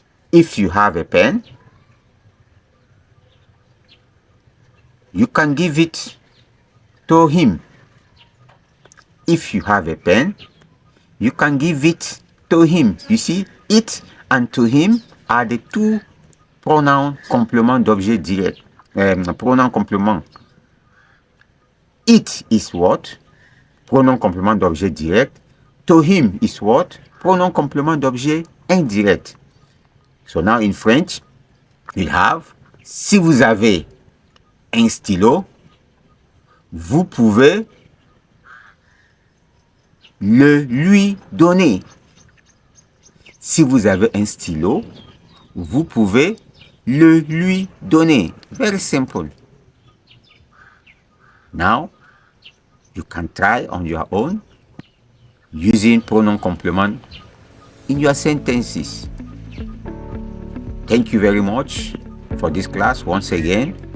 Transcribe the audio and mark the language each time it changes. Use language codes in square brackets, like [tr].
[en] If you have a pen, you can give it to him. If you have a pen, you can give it to him. You see, it and to him are the two pronoun compléments d'objet direct. Pronoun complément. It is what? Pronom complément d'objet direct. To him is what? [fr] Pronom complément d'objet indirect. [en] So now in French, we have, [fr] si vous avez un stylo, vous pouvez le lui donner. Si vous avez un stylo, vous pouvez le lui donner. [en] Very simple. Now, you can try on your own using pronoun complement in your sentences. Thank you very much for this class once again.